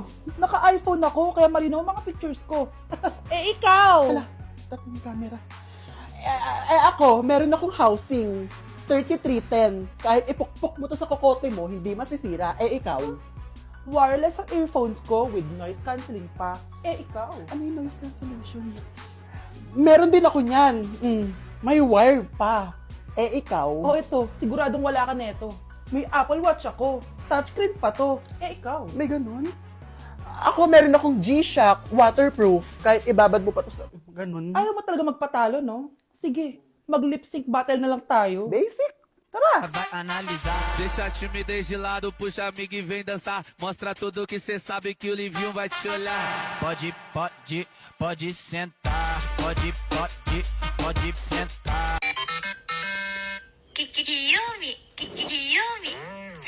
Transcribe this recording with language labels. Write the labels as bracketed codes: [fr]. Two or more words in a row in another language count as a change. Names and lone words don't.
[tl] Naka-iPhone ako, kaya malinaw ang mga pictures ko. Ikaw. Hala, dating camera. Ako, meron akong housing. 3310. Kahit ipukpok mo to sa kokote mo, hindi masisira. Ikaw. Wireless ang earphones ko [en] with noise cancelling [tl] pa. Ikaw. Ano yung [en] noise cancellation? [tl] Meron din ako niyan. May wire pa. Ikaw. Ito, siguradong wala ka neto. May Apple Watch ako. Touchscreen pa to. Ikaw. May ganun? Ako, meron akong G-Shock, waterproof. Kahit ibabad mo pa to sa... Ganun. Ayaw mo talaga magpatalo, no? Sige, mag- [en] lip sync battle [tl] na lang tayo. Basic. Tara! [pt] Vai analisar, deixa a timidez de lado, puxa amigo e vem dançar. Mostra tudo que cê sabe que o Livinho vai te olhar. Pode sentar. Pode sentar. [tl] Kikiyumi.